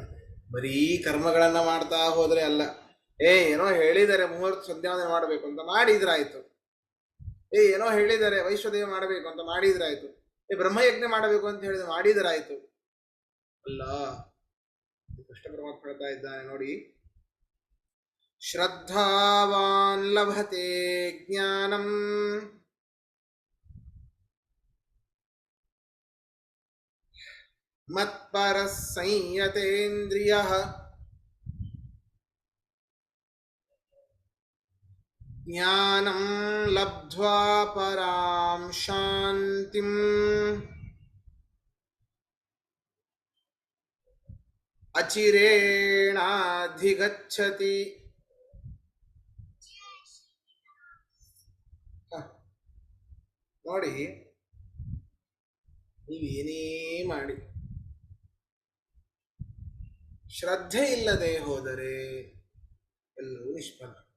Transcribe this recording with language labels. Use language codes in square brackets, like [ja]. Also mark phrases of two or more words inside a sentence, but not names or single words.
[kn] ಬರೀ ಕರ್ಮಗಳನ್ನ ಮಾಡ್ತಾ ಹೋದ್ರೆ ಅಲ್ಲ. ಏನೋ ಹೇಳಿದರೆ ಮುಹೂರ್ತ ಸಂಧ್ಯಾವಂದನೆ ಮಾಡಬೇಕು ಅಂತ ಮಾಡಿದ್ರಾಯ್ತು. ಏನೋ ಹೇಳಿದರೆ ವೈಶ್ವದೇವ ಮಾಡಬೇಕು ಅಂತ ಮಾಡಿದ್ರಾಯ್ತು. ಬ್ರಹ್ಮಯಜ್ಞ ಮಾಡಬೇಕು ಅಂತ ಹೇಳಿದ್ರೆ ಮಾಡಿದರಾಯ್ತು. ಅಲ್ಲ, ಕೃಷ್ಣ ಪರಮಾತ್ಮ ಹೇಳ್ತಾ ಇದ್ದಾನೆ ನೋಡಿ. [sa] ಶ್ರದ್ಧಾವಾನ್ ಲಭತೆ ಜ್ಞಾನಂ ಮತ್ಪರಃ ಸಂಯತೇಂದ್ರಿಯಃ ಜ್ಞಾನಂ ಲಬ್ಧ್ವಾ ಪರಾಂ ಶಾಂತಿಂ ಅಚಿರೇಣಾಧಿಗಚ್ಚತಿ. [kn] ನೋಡಿ, ನೀವೇನೇ ಮಾಡಿ ಶ್ರದ್ಧೆ ಇಲ್ಲದೆ ಹೋದರೆ ಎಲ್ಲವೂ ನಿಷ್ಫಲ.